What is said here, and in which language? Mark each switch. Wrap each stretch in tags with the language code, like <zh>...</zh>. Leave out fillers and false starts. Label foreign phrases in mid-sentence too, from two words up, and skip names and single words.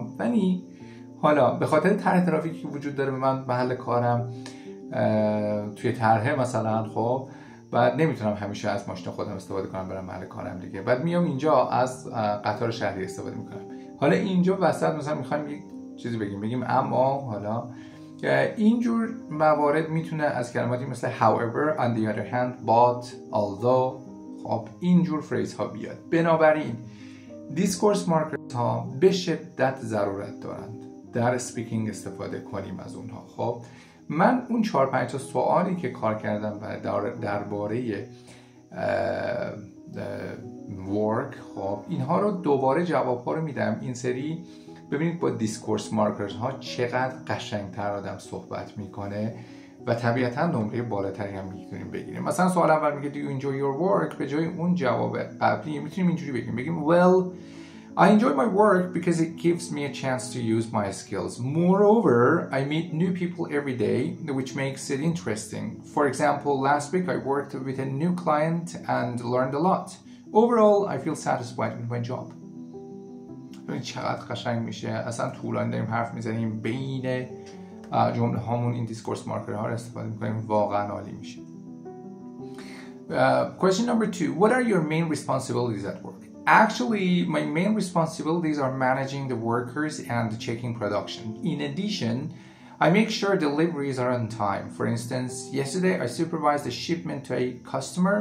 <fa>ولی حالا به خاطر طرح ترافیکی که وجود داره به من محل کارم توی طرحه مثلا، خب بعد نمیتونم همیشه از ماشین خودم استفاده کنم برم محل کارم دیگه، بعد میام اینجا از قطار شهری استفاده میکنم. حالا اینجا وسط مثلا میخوایم یک چیزی بگیم اما حالا اینجور موارد میتونه از کلماتی مثل</fa> <en>however, on the other hand, but,</en> <fa>although، خب اینجور فریز ها بیاد. بنابراین</fa> <en>discourse markers</en> <fa>ها به شدت ضرورت دارند در اسپیکینگ استفاده کنیم از اونها. خب من اون 4-5 تا سوالی که کار کردم و درباره work، خب اینها رو دوباره جواب ها رو میدم این سری. ببینید با</fa> <en>discourse markers</en> <fa>ها چقدر قشنگتر آدم صحبت میکنه و طبیعتا نمره بالاتری هم میتونیم بگیریم. مثلا سوال اول میگه</fa> <en>do you enjoy your work،</en> <fa>به جای اون جواب قبلی میتونیم اینجوری بگیم</fa> <en>well I enjoy my work because it gives me a chance to use my skills. Moreover, I meet new people every day, which makes it interesting. For example, last week I worked with a new client and learned a lot. Overall, I feel satisfied with my job.</en> <fa>ببین چقدر قشنگ میشه. اصلا طولانی داریم حرف میزنیم، بین جمله هامون این</fa> <en>discourse marker</en> <fa>ها رو استفاده میکنیم، واقعا عالی میشه.</fa> <en>Question number 2. What are your main responsibilities at work? Actually, my main responsibilities are managing the workers and checking production. In addition, I make sure deliveries are on time. For instance, yesterday I supervised a shipment to a customer.</en>